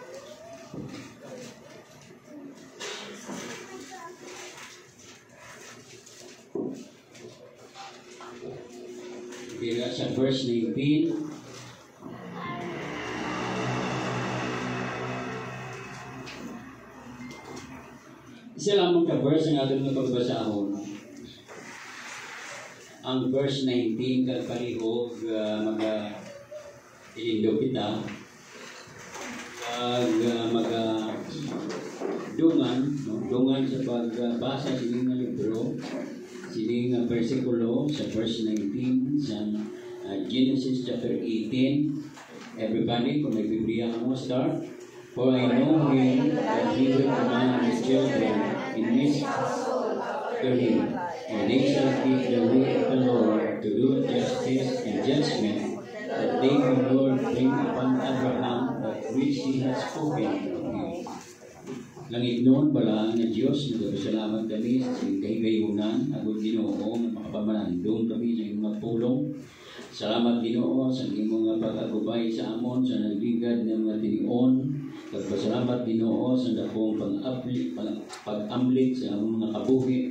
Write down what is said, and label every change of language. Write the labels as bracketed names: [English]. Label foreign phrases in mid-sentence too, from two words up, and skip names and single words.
[Hiligaynon] Dira sa verse 19. Isa lamang ka verse ang ating pagbasahon. Ang verse 19 kalpalihog mag-ilindo kita dungan sa pagbasa sining nga libro, sining nga versikulo sa verse 19 sa Genesis chapter 18. Everybody, kung may Biblia ka mo, start. [English] For I know him that he will command his children in his household after him, and they shall keep the way of the Lord to do justice and judgment, that they will Lord bring upon Abraham that which he has spoken of him. [Hiligaynon] Langit noon, balaan na Diyos, nagpasalamat kami sa kahigayunan, agad Ginoo, makapamanandong kami sa iyong mga pulong. Salamat Ginoo sa iyong mga pag-agubay sa amon, sa nagligad ng mga tinion. Pagpasalamat Ginoo sa dakong pag-amlik sa among mga kabuhi.